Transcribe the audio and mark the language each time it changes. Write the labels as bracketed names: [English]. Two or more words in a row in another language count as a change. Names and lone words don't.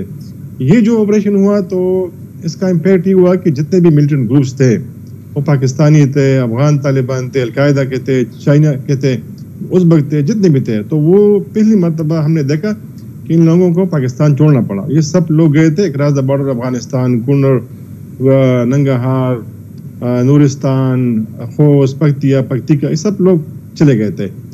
[Urdu] یہ جو آپریشن ہوا تو اس کا امپیکٹ یہ ہوا کہ جتنے بھی ملٹنٹ گروپس تھے وہ پاکستانی تھے, افغان طالبان تھے, القاعدہ کے تھے, چائنا کے تھے, ازبک تھے, جتنے بھی تھے, تو وہ پہلی مرتبہ ہم نے دیکھا کہ ان لوگوں کو پاکستان چھوڑنا پڑا. یہ سب لوگ گئے تھے [English] across the border [Urdu] افغانستان, کنر, ننگرہار, نورستان, خوست, پکتیا, پکتیکا, یہ سب لوگ چلے گئے تھے.